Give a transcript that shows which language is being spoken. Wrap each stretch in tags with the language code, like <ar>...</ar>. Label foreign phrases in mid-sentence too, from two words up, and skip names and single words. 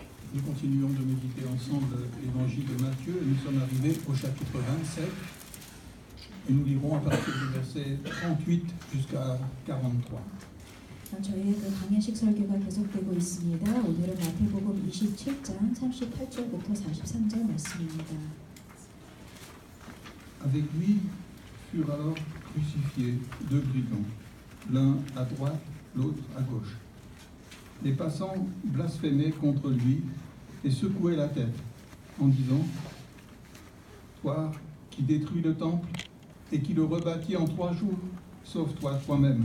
<fr>Nous continuons de méditer ensemble l'évangile de Matthieu et nous sommes arrivés au chapitre 27 et nous lirons à partir du verset 38 jusqu'à 43.</fr> <ko>저희의 그 강해식 설교가 계속되고 있습니다. 오늘은 마태복음 27장 38절부터 43절 말씀입니다.</ko> <fr>Avec lui furent alors crucifiés deux brigands, l'un à droite, l'autre à gauche. Les passants blasphémaient contre lui et secouaient la tête en disant « Toi qui détruis le temple et qui le rebâtis en 3 jours, sauve-toi toi-même.</fr>